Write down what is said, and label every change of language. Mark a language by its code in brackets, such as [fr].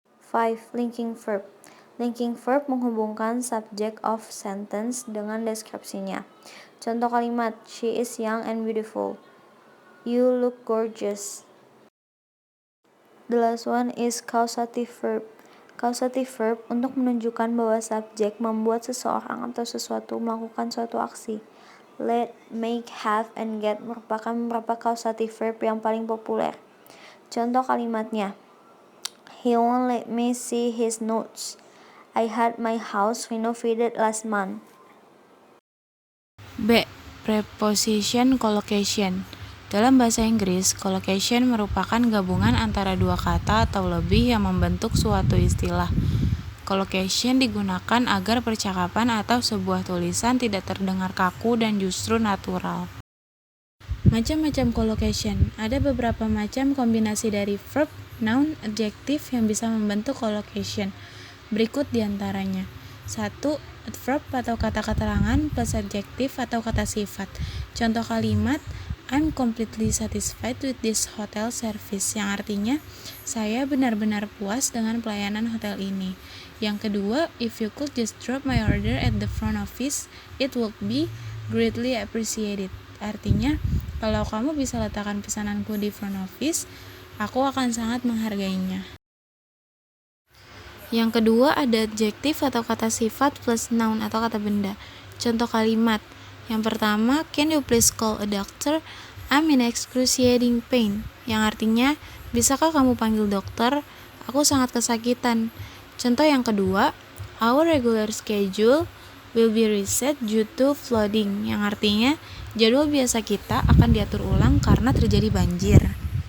[id] 5. Linking verb. Linking verb menghubungkan subject of sentence dengan deskripsinya. Contoh kalimat: [en] She is young and beautiful. You look gorgeous. The last one is causative verb. [id] Causative verb untuk menunjukkan bahwa subjek membuat seseorang atau sesuatu melakukan suatu aksi. Let, make, have, and get merupakan beberapa causative verb yang paling populer. Contoh kalimatnya: [en] He won't let me see his notes. I had my house renovated last month. [id] B. Preposition collocation. Dalam bahasa Inggris, collocation merupakan gabungan antara dua kata atau lebih yang membentuk suatu istilah. Collocation digunakan agar percakapan atau sebuah tulisan tidak terdengar kaku dan justru natural. Macam-macam collocation. Ada beberapa macam kombinasi dari verb, noun, adjective yang bisa membentuk collocation. Berikut diantaranya. 1. Adverb atau kata keterangan plus adjective atau kata sifat. Contoh kalimat: [en] I'm completely satisfied with this hotel service, [id] yang artinya saya benar-benar puas dengan pelayanan hotel ini. Yang kedua, [en] if you could just drop my order at the front office, it would be greatly appreciated. [id] Artinya, kalau kamu bisa letakkan pesananku di front office, aku akan sangat menghargainya. Yang kedua, ada adjektif atau kata sifat plus noun atau kata benda. Contoh kalimat: Yang pertama, [en] can you please call a doctor? I'm in excruciating pain. [id] Yang artinya, bisakah kamu panggil dokter? Aku sangat kesakitan. Contoh yang kedua, [en] our regular schedule will be reset due to flooding. [id] Yang artinya, jadwal biasa kita akan diatur ulang karena terjadi banjir.